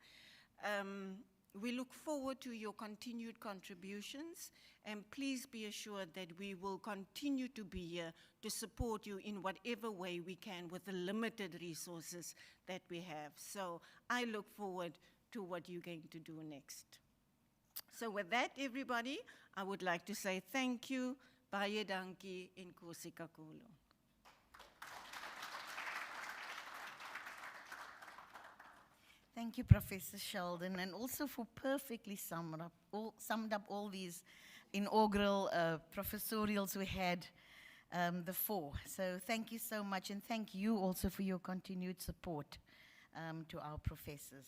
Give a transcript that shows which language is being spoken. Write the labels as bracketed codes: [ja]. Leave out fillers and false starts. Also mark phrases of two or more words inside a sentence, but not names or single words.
[en] We look forward to your continued contributions, and please be assured that we will continue to be here to support you in whatever way we can with the limited resources that we have. So I look forward to what you're going to do next. So with that, everybody, I would like to say thank you, [af] baie dankie, [xh] inkosi kakhulu. [en] Thank you, Professor Sheldon, and also for perfectly summed up all these inaugural professorials we had the 4. So thank you so much, and thank you also for your continued support to our professors.